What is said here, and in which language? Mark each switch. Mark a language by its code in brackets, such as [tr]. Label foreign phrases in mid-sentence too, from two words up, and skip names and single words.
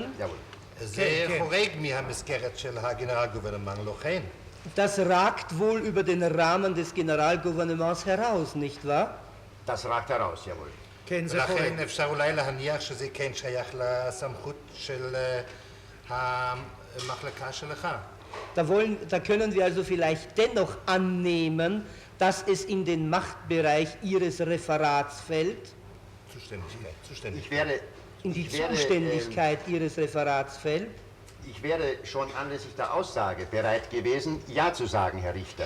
[de] Jawohl. [he] זה חורג מהמסגרת של הגנרל גוברנמנט, לא כן? [de] Das ragt wohl über den Rahmen des Generalgouvernements heraus, nicht wahr? Das ragt heraus, jawohl. [he] כן, זה חורג. ולכן אפשר אולי להניח שזה כן שייך לסמכות של המחלקה שלך. [de] Da können wir also vielleicht dennoch annehmen, dass es in den Machtbereich Ihres Referats fällt, Ich werde, in die ich werde, Zuständigkeit Ihres Referats fällt. Ich wäre schon anlässlich der Aussage bereit gewesen, Ja zu sagen, Herr Richter.